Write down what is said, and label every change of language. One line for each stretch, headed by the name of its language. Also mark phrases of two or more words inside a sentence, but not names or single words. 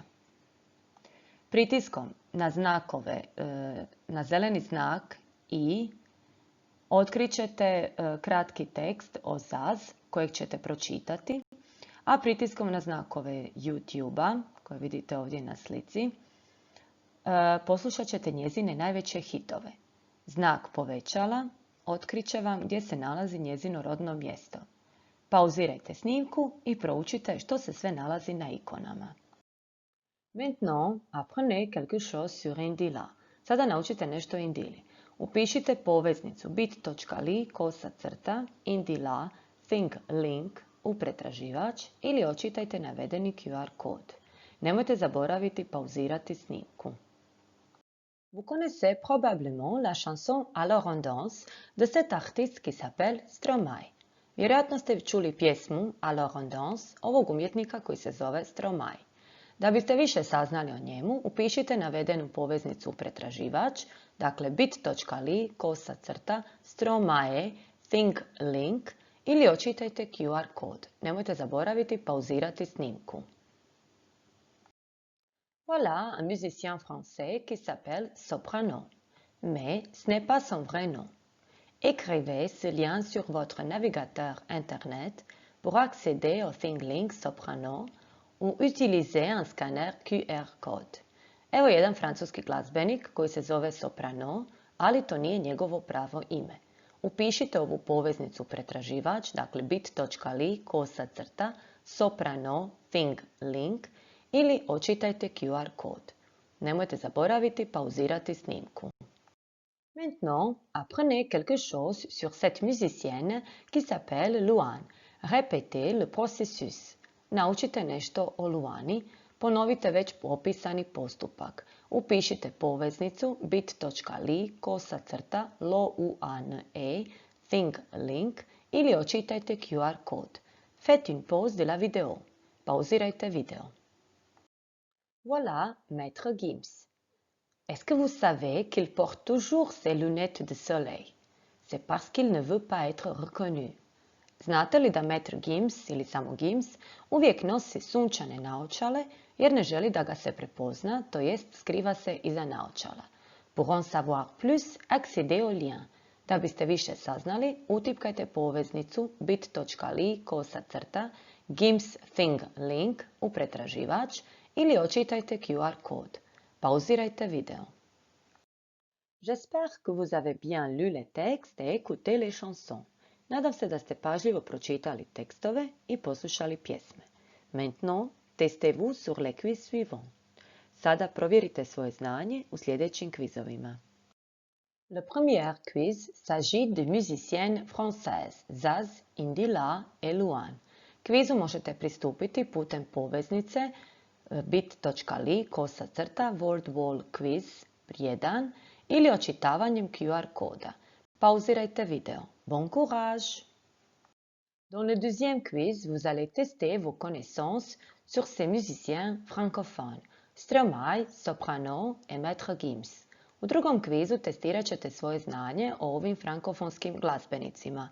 Croatian: Pritiskom na znakove, na zeleni znak i otkrit ćete kratki tekst o Zaz kojeg ćete pročitati, a pritiskom na znakove YouTube-a, koje vidite ovdje na slici, poslušat ćete njezine najveće hitove. Znak povećala otkrit će vam gdje se nalazi njezino rodno mjesto. Pauzirajte snimku i proučite što se sve nalazi na ikonama.
French: Maintenant, apprenez quelque chose sur Indila.
Croatian: Sada naučite nešto o Indili. Upišite poveznicu bit.ly/indila-thing-link u pretraživač ili očitajte navedeni QR kod. Nemojte zaboraviti pauzirati snimku.
French: Vous connaissez probablement la chanson Alors on danse de cet artiste qui s'appelle Stromae.
Croatian: Vjerojatno ste čuli pjesmu Alors on danse ovog umjetnika koji se zove Stromae. Da biste više saznali o njemu, upišite navedenu poveznicu u pretraživač, dakle bit.ly/Stromae-thing-link ili očitajte QR kod. Nemojte zaboraviti pauzirati snimku.
French: Voilà un musicien français qui s'appelle Soprano. Mais ce n'est pas son vrai nom. Écrivez ce lien sur votre navigateur Internet pour accéder au ThingLink Soprano ou utilisez un scanner QR code.
Croatian: Evo jedan francuski glazbenik koji se zove Soprano, ali to nije njegovo pravo ime. Upišite ovu poveznicu u pretraživač, dakle bit.ly/Soprano-thing-link ili očitajte QR kod. Nemojte zaboraviti pauzirati snimku.
French: Maintenant, apprenez quelque chose sur cette musicienne qui s'appelle Luan. Répétez le processus.
Croatian: Naučite nešto o Luani, ponovite već opisani postupak. Upišite poveznicu bit.ly/Luane-thing-link ili očitajte QR kod.
French: Faites une pause de la vidéo.
Croatian: Pauzirajte video. Voilà Maître Gims.
French: Est-ce que vous savez qu'il porte toujours ses lunettes de soleil? C'est parce qu'il ne veut pas être reconnu.
Croatian: Znate li da Maître Gims ili samo Gims uvijek nosi sunčane naočale jer ne želi da ga se prepozna, to jest skriva se iza naočala.
French: Pour en savoir plus, accédez au lien.
Croatian: Da biste više saznali, utipkajte poveznicu bit.ly/Gims-thing-link u pretraživač ili očitajte QR kod. Pauzirajte video.
French: J'espère que vous avez bien lu les textes et écouté les chansons.
Croatian: Nadam se da ste pažljivo pročitali tekstove i poslušali pjesme.
French: Maintenant, testez-vous sur les quiz suivants.
Croatian: Sada provjerite svoje znanje u sljedećim kvizovima.
French: Le premier quiz s'agit de musiciennes françaises, Zaz, Indila et Luan.
Croatian: Kvizu možete pristupiti putem poveznice bit.ly/World-Wall-Quiz 1 ili očitavanjem QR koda. Pauzirajte video.
French: Bon courage! Dans le deuxième quiz, vous allez tester vos connaissances sur ces musiciens francophones, Stromae, Soprano et Maître Gims.
Croatian: U drugom kvizu testirat ćete svoje znanje o ovim frankofonskim glazbenicima.